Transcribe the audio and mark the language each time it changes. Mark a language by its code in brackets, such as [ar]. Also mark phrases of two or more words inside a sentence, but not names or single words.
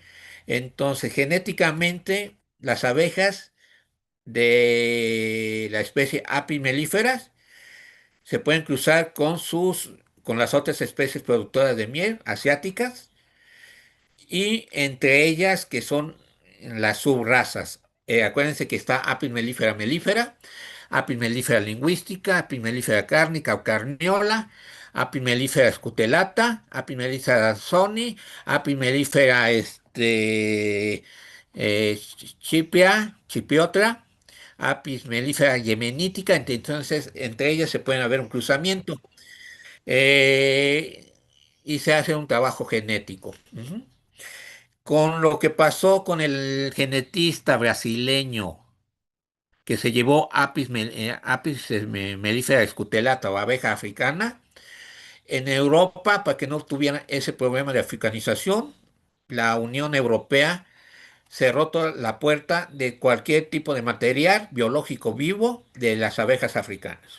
[es] Entonces, genéticamente, las abejas de la especie Apis mellifera se pueden cruzar con las otras especies productoras de miel asiáticas y entre ellas que son las subrazas. Acuérdense que está Apis mellifera mellifera, Apis mellifera linguística, Apis mellifera cárnica o carniola, Apis mellifera scutellata, Apis mellifera soni, Apis mellifera chipiotra, Apis mellifera yemenítica. Entonces entre ellas se pueden haber un cruzamiento eh, y se hace un trabajo genético. Ujú. Con lo que pasó con el genetista brasileño que se llevó Apis mellifera scutellata o abeja africana, en Europa, para que no tuvieran ese problema de africanización, la Unión Europea cerró toda la puerta de cualquier tipo de material biológico vivo de las abejas africanas.